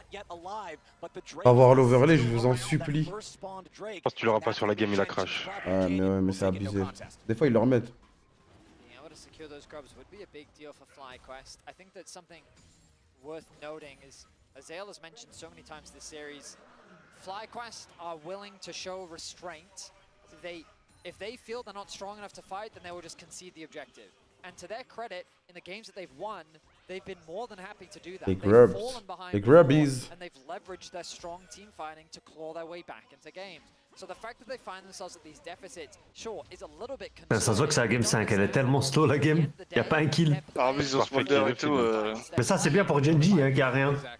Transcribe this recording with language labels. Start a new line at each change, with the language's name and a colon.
French: On va voir l'overlay, je vous en supplie. Je pense que tu l'auras pas sur la game, il a crash. Ah, mais ouais, mais c'est abusé. Des fois, ils le remettent.
English: Secure those grubs would be a big deal for FlyQuest. I think that something worth noting is, as Zale has mentioned so many times this series, FlyQuest are willing to show restraint. If they feel they're not strong enough to fight, then they will just concede the objective. And to their credit, in the games that they've won, they've been more than happy to do that.
French: Les grubs. Les grubbies.
English: And they've leveraged their strong team fighting to claw their way back into games. So the fact that they find themselves at these deficits, sure, is a little bit concerning.
French: Ça se voit que c'est la game 5, elle est tellement slow la game, y a pas un kill. Ah mais ils ont smolder et tout. Mais ça c'est bien pour Gen.g hein, qui a rien.